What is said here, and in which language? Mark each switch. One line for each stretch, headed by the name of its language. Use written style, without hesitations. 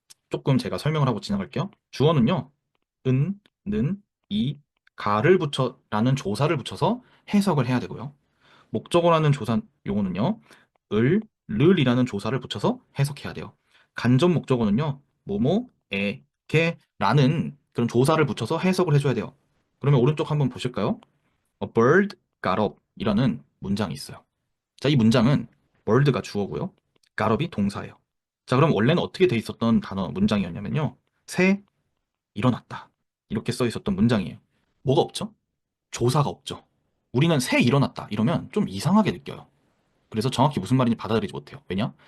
Korean: 조금 제가 설명을 하고 지나갈게요. 주어는요, 은, 는, 이, 가를 붙여라는 조사를 붙여서 해석을 해야 되고요. 목적어라는 조사 용어는요, 을, 를이라는 조사를 붙여서 해석해야 돼요. 간접 목적어는요, 뭐뭐, 에, 게라는 그런 조사를 붙여서 해석을 해줘야 돼요. 그러면 오른쪽 한번 보실까요?
English: A bird got up
Korean: 이라는 문장이 있어요. 자, 이 문장은 bird가 주어고요. got up이 동사예요. 자, 그럼 원래는 어떻게 돼 있었던 단어 문장이었냐면요. 새 일어났다. 이렇게 써 있었던 문장이에요. 뭐가 없죠? 조사가 없죠. 우리는 새 일어났다. 이러면 좀 이상하게 느껴요. 그래서 정확히 무슨 말인지 받아들이지 못해요. 왜냐?